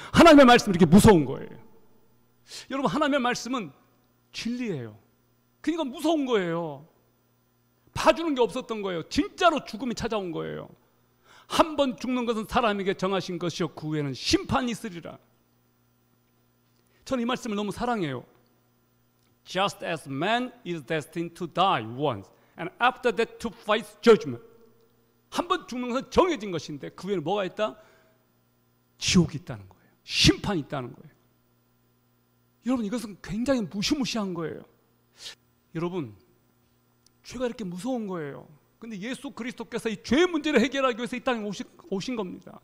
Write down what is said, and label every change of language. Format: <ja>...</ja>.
<ko>하나님의 말씀이 이렇게 무서운 거예요. 여러분, 하나님의 말씀은 진리예요. 그러니까 무서운 거예요. 봐주는 게 없었던 거예요. 진짜로 죽음이 찾아온 거예요. 한 번 죽는 것은 사람에게 정하신 것이요 그 후에는 심판이 있으리라. 저는 이 말씀을 너무 사랑해요.</ko> <en>Just as man is destined to die once and after that to face judgment.</en> <ko>한 번 죽는 것은 정해진 것인데 그 후에는 뭐가 있다? 지옥이 있다는 거예요. 심판이 있다는 거예요. 여러분, 이것은 굉장히 무시무시한 거예요. 여러분, 죄가 이렇게 무서운 거예요. 근데 예수 그리스도께서 이 죄의 문제를 해결하기 위해서 이 땅에 오신 겁니다.</ko>